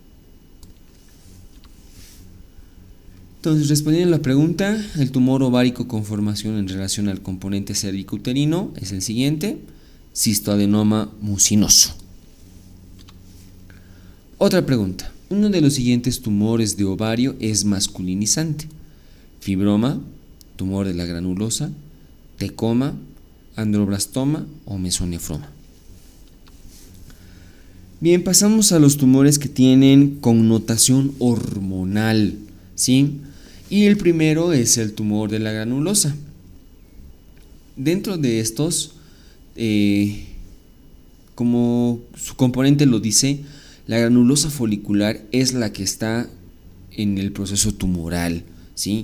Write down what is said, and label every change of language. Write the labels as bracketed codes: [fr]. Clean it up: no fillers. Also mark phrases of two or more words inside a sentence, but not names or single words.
[es] Entonces, respondiendo a la pregunta, el tumor ovárico con formación en relación al componente cervicouterino es el siguiente: cistoadenoma mucinoso. Otra pregunta: uno de los siguientes tumores de ovario es masculinizante: fibroma, tumor de la granulosa, tecoma, androblastoma o mesonefroma. Bien, pasamos a los tumores que tienen connotación hormonal, ¿sí? Y el primero es el tumor de la granulosa. Dentro de estos, como su componente lo dice, la granulosa folicular es la que está en el proceso tumoral, ¿sí?